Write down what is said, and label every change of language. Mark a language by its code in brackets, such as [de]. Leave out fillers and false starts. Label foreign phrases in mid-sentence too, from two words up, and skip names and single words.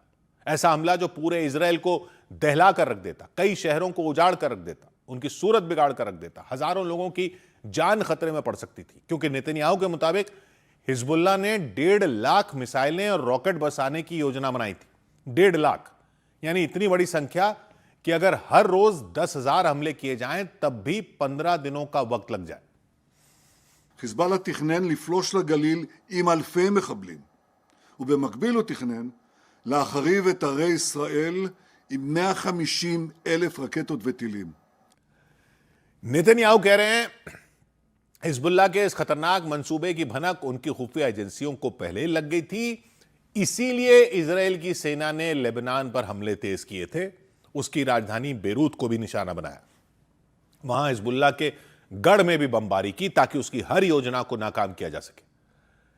[hi] ऐसा हमला जो पूरे इजरायल को दहला कर रख देता, कई शहरों को उजाड़ कर रख देता, उनकी सूरत बिगाड़ कर रख देता, हजारों लोगों की जान खतरे में पड़ सकती थी। क्योंकि नेतन्याहू के मुताबिक हिजबुल्लाह ने 1.5 लाख मिसाइलें और रॉकेट बसाने की योजना बनाई थी। 1.5 लाख यानी इतनी बड़ी संख्या कि अगर हर रोज 10,000 हमले किए जाएं तब भी 15 दिनों का वक्त लग जाए। [he] חיזבאללה תכנן לפלוש לגליל עם אלפי מחבלים, ובמקביל הוא תכנן להחריב את ערי ישראל עם 150,000 רקטות וטילים. [hi] नेतन्याहू कह रहे हैं हिजबुल्लाह के इस खतरनाक मंसूबे की भनक उनकी खुफिया एजेंसियों को पहले ही लग गई थी, इसीलिए इजरायल की सेना ने लेबनान पर हमले तेज किए थे, उसकी राजधानी बेरूत को भी निशाना बनाया, वहां हिजबुल्लाह के गढ़ में भी बमबारी की ताकि उसकी हर योजना को नाकाम किया जा सके।